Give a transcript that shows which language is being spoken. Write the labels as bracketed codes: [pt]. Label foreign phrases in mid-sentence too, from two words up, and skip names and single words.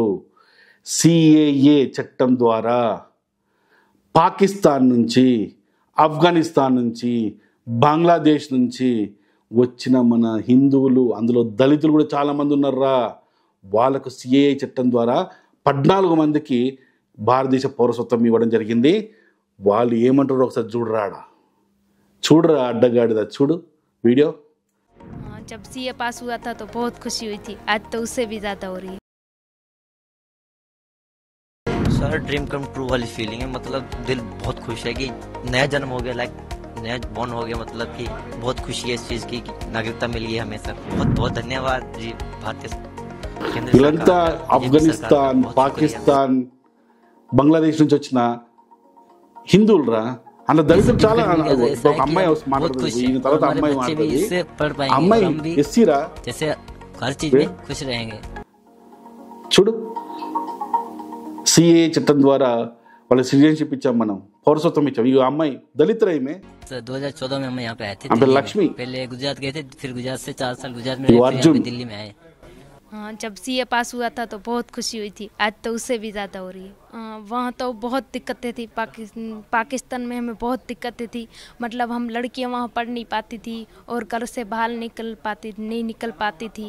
[te] సిఏఏ చట్టం ద్వారా పాకిస్తాన్ నుంచి, ఆఫ్ఘనిస్తాన్ నుంచి, బంగ్లాదేశ్ నుంచి వచ్చిన మన హిందువులు, అందులో దళితులు కూడా చాలామంది ఉన్నారా, వాళ్ళకు సిఏఏ చట్టం ద్వారా 14 మందికి భారతదేశ పౌరసత్వం ఇవ్వడం జరిగింది. వాళ్ళు ఏమంటారో ఒకసారి చూడరా అడ్డగాడిద, చూడు వీడియో. [hi] जब सीए पास हुआ था तो बहुत खुशी हुई थी, आज तो उससे भी ज़्यादा हो रही है. सर [en] dream come true [hi] वाली फीलिंग है, मतलब दिल बहुत खुश है कि नया जन्म हो गया, लाइक नया बॉर्न हो गया, मतलब कि बहुत खुशी है इस चीज़ की कि नागरिकता मिल गई हमें सर. बहुत बहुत धन्यवाद जी भारतीय केंद्र [te] వీళ్ళంతా [hi] सरकार, बीजेपी [te] ఆఫ్ఘనిస్తాన్, [hi] सरकार, बहुत [te] పాకిస్తాన్, బంగ్లాదేశ్ నుంచి వచ్చిన హిందువులు రా. అందులో దళితులు చాలా. ఒక అమ్మాయి మాట్లాడుతుంది, ఈయన తర్వాత అమ్మాయి మాట్లాడుతుంది. అమ్మాయి ఎస్సీరా, [hi] जैसे हर चीज में खुश रहेंगे. [te] చూడు సిఏ చట్టం ద్వారా వాళ్ళ సిటిజన్షిప్ ఇచ్చాం, మనం పౌరసత్వం ఇచ్చాం. ఈ అమ్మాయి దళితురా. ఈమె [hi] 2014 में हम यहाँ पे आए थे. हम पे लक्ष्मी. पहले गुजरात गए थे, फिर गुजरात से 4 साल गुजरात में वो रहे, फिर अर्जुन. यहाँ पे दिल्ली में आए. हाँ, जब सीए पास हुआ था तो बहुत खुशी हुई थी, आज तो उससे भी ज़्यादा हो रही है. वहाँ तो बहुत दिक्कतें थी. पाकिस्तान में हमें बहुत दिक्कतें थी. मतलब हम लड़कियाँ वहाँ पढ़ नहीं पाती थी और घर से बाहर नहीं निकल पाती थी.